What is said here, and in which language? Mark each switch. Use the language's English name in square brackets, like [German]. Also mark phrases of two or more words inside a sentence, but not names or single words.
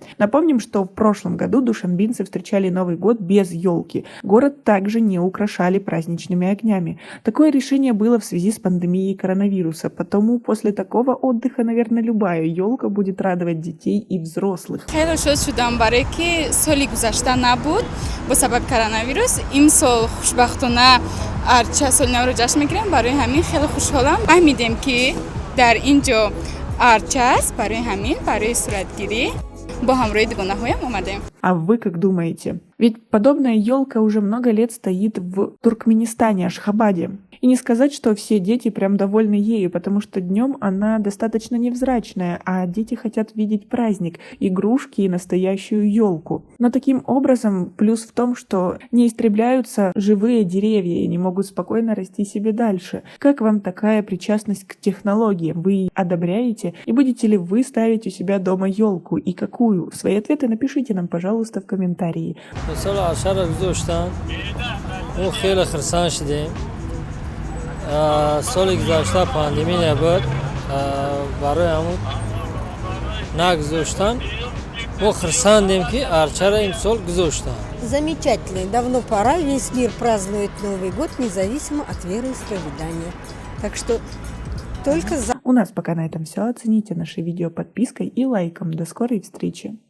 [Russian] Напомним, что в прошлом году душанбинцы встречали Новый год без елки. Город также не украшали праздничными огнями. Такое решение было в связи с пандемией коронавируса, потому после такого отдыха, наверное, любая елка будет радовать детей и взрослых. [Tajik] арча соли навро ҷашн мекунем. Барои ҳамин хеле хушҳолам. фаҳмидем ки дар ин ҷо арча аст, барои ҳамин барои суратгирӣ бо ҳамроҳи дивонаҳоям омадем. [Russian] А вы как думаете? Ведь подобная елка уже много лет стоит в Туркменистане, Ашхабаде. И не сказать, что все дети прям довольны ею, потому что днем она достаточно невзрачная, а дети хотят видеть праздник, игрушки и настоящую елку. Но таким образом плюс в том, что не истребляются живые деревья и не могут спокойно расти себе дальше. Как вам такая причастность к технологиям? Вы одобряете? И будете ли вы ставить у себя дома елку? И какую? Свои ответы напишите нам, пожалуйста, в комментарии. [Tajik] Соли гузашта пандемӣ набуд барои ҳамун нагузоштан мо хурсандем ки арча имсол гзоштан. [Russian] Замечательно. Давно пора. Весь мир празднует Новый год, независимо от вероисповедания. Так что только за... У нас пока на этом все. Оцените наше видео подпиской и лайком. До скорой встречи.